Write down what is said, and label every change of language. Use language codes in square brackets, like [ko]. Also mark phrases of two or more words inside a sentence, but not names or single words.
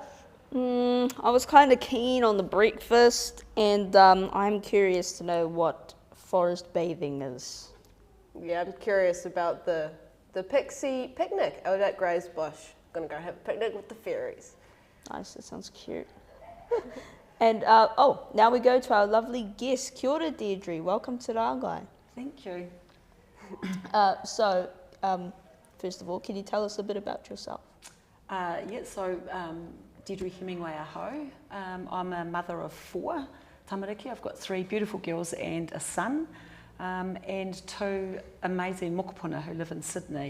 [en] I was kind of keen on the breakfast, and I'm curious to know what forest bathing is. Yeah, I'm curious about the pixie picnic out at Gray's Bush. Gonna go have a picnic with the fairies. Nice, that sounds cute. And now we go to our lovely guest. [mi] Kia ora, [en] Deirdre. Welcome to Rangai. Thank you. First of all, can you tell us a bit about yourself? Deirdre Hemingway Aho. I'm a mother of 4 tamariki. I've got 3 beautiful girls and a son, and 2 amazing mokopuna who live in Sydney.